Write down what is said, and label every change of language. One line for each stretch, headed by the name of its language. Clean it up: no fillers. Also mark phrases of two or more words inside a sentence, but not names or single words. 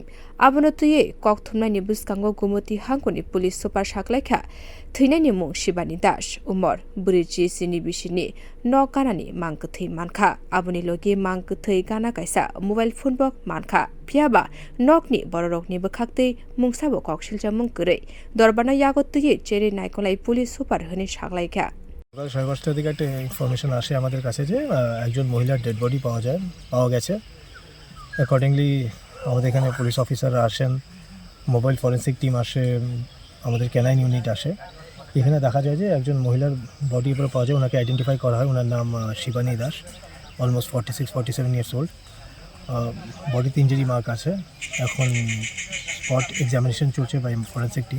Kok Borok: abono tuye kok thumnani buskango gumoti hangkoni police super saklaikha theinani mung Shibani Das umor bwrui sini bisini no kanani mang kwthui mankha aboni logi mang kwthui gana kaisa mobile phone bok mankha phiaba nokni bororokni bkhakte mungsabo kok silja mung kwrei dorbana yagot tuye chere naikolai police super hini saklaikha
Bangla: সকাল 5:30টার দিকে একটা ইনফরমেশন আসে আমাদের কাছে যে একজন মহিলার
English: dead body
Bangla: পাওয়া গেছে অ্যাকর্ডিংলি আমাদের এখানে পুলিশ অফিসাররা আসেন
English: mobile forensic team
Bangla: আসে আমাদের
English: canine unit
Bangla: আসে এখানে দেখা যায় যে একজন মহিলার বডি উপরে পাওয়া যায় ওনাকে আইডেন্টিফাই করা হয় ওনার নাম শিবানী দাস
English: almost 46-47 years old
Bangla: বডিতে
English: injury mark
Bangla: আছে এখন
English: spot examination
Bangla: চলছে
English: by forensic team